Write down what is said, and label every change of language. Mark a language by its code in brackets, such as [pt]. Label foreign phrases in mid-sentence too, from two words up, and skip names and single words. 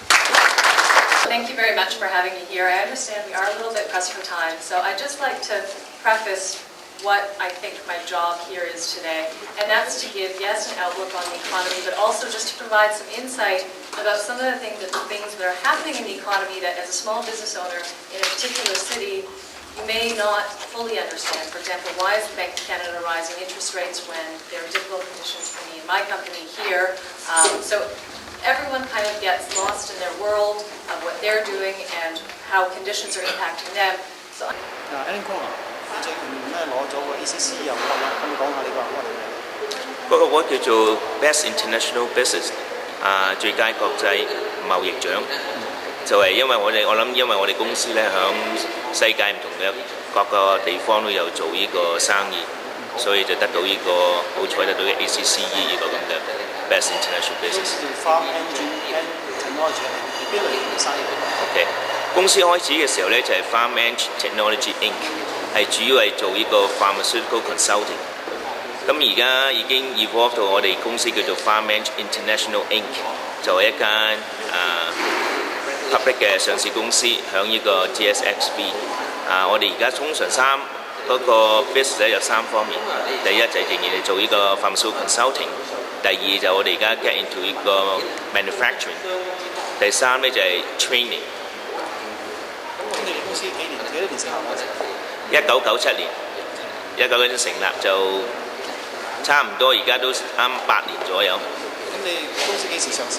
[en] Thank you very much for having me here. I understand we are a little bit pressed for time, so I'd just like to preface what I think my job here is today, and that's to give, yes, an outlook on the economy, but also just to provide some insight about some of the things that are happening in the economy that, as a small business owner in a particular city, you may not fully understand. For example, why is the Bank of Canada raising interest rates when there are difficult conditions for me and my company here? So everyone kind of gets lost in their world of what they're doing and how conditions are impacting them. So. [yue] Alan Kong 最近咧攞咗個 ACC 又攞啦，咁你講下你個 award 係咩？嗰個 award 叫做 Best International Business 最佳國際貿易獎，就係因為我諗因為我哋公司咧響世界唔同嘅各個地方都有做呢個生意，所以就得到呢個好彩得到嘅 ACCE 呢個咁嘅 Best International Business。 Farm Engine and Technology 係邊類型嘅生意？OK， 公司開始嘅時候咧就係 Farm Engine Technology Inc。係主要係做呢個 [en] pharmaceutical consulting， [yue] 咁而家已經 evolve 到我哋公司叫做 Farm Engine International Inc，就係一間public 嘅上市公司，響呢個 TSXV。我哋而家通常嗰個 business 咧有3方面，第一就係仍然係做呢個 [en] pharmaceutical consulting， [yue] 第二就我哋而家 [en] get into [yue] 呢個 manufacturing， 第三咧就係 training。咁你哋公司幾多年成立嗰陣？1997年，1997年成立就差唔多，而家都啱8年左右。咁你公司幾時上市？